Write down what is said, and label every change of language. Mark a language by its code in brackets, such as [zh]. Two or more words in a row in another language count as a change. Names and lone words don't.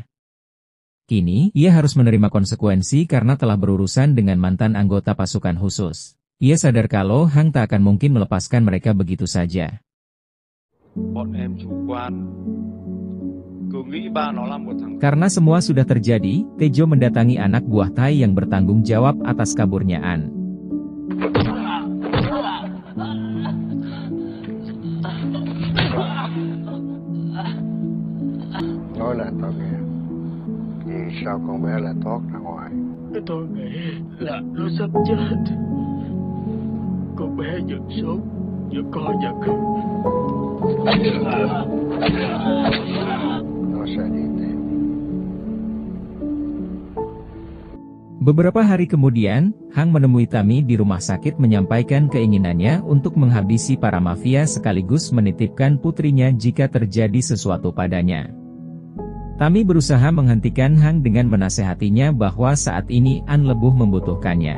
[id] Kini, ia harus menerima konsekuensi karena telah berurusan dengan mantan anggota pasukan khusus. Ia sadar kalau Hang tak akan mungkin melepaskan mereka begitu saja. Karena semua sudah terjadi, Tejo mendatangi anak buah Tai yang bertanggung jawab atas kaburnya An. [vi] Nói là tao nghe. Vì sao con bé lại thoát ra ngoài? Tôi nghĩ là nó sắp chết. Con bé giật sốt, giật co giật không. Nó sẽ đi tìm. [id] Beberapa hari kemudian, Hang menemui Tami di rumah sakit menyampaikan keinginannya untuk menghabisi para mafia sekaligus menitipkan putrinya jika terjadi sesuatu padanya. Tami berusaha menghentikan Hang dengan menasehatinya bahwa saat ini An lebih membutuhkannya.